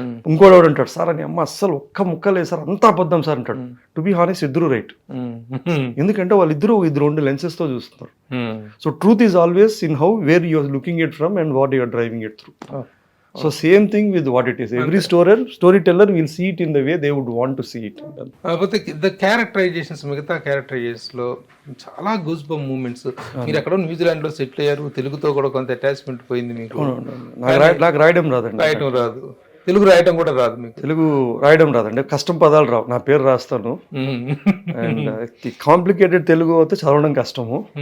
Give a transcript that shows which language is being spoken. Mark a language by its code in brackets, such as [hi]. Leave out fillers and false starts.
[te] ఇంకోటి వాడు అంటాడు సార్ అని అమ్మ అస్సలు ఒక్క ముక్క లేదు సార్ అంతా అబద్ధం సార్ అంటాడు. [en] to be honest [te] ఇద్దరు రైట్. ఎందుకంటే వాళ్ళిద్దరు రెండు లెన్సెస్ తో చూస్తున్నారు. [en] So truth is always in how where you are looking it from and what you are driving it through. So same thing with what it is. Every storyteller will see it in the way they would want to see it. [te] కాకపోతే the characterisations మిగతా characterisations లో చాలా goose bump moments. మీరు ఎక్కడో New Zealand లో settle అయ్యారు, తెలుగుతో కూడా కొంత అటాచ్మెంట్ పోయింది మీకు. నాకు రాయడం రాదండి. రాయటం రాదు, తెలుగు రాయటం కూడా రాదు మీకు. తెలుగు రాయడం రాదండి, కష్టం పదాలు రావు. నా పేరు రాస్తాను అండ్ కాంప్లికేటెడ్ తెలుగు అయితే చదవడం కష్టము.